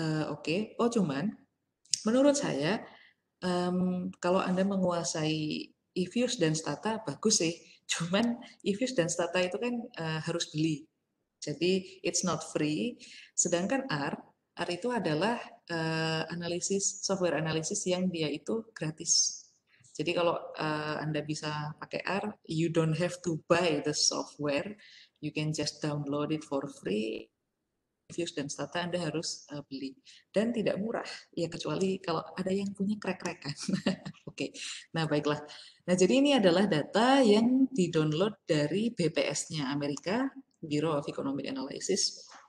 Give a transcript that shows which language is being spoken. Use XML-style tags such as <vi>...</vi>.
<id>Oke. Oh cuman, menurut saya, kalau Anda menguasai eViews dan stata, bagus sih. Cuman eViews dan stata itu kan harus beli. Jadi</id> <en>it's not free.</en> <id>Sedangkan R itu adalah software analisis yang dia itu gratis. Jadi kalau Anda bisa pakai R,</id> <en>you don't have to buy the software, you can just download it for free.</en> <id>Views dan stata Anda harus beli dan tidak murah ya kecuali kalau ada yang punya krek-krekan. Oke, nah baiklah. Nah jadi ini adalah data yang di-download dari BPS-nya Amerika, Bureau of Economic Analysis.</id>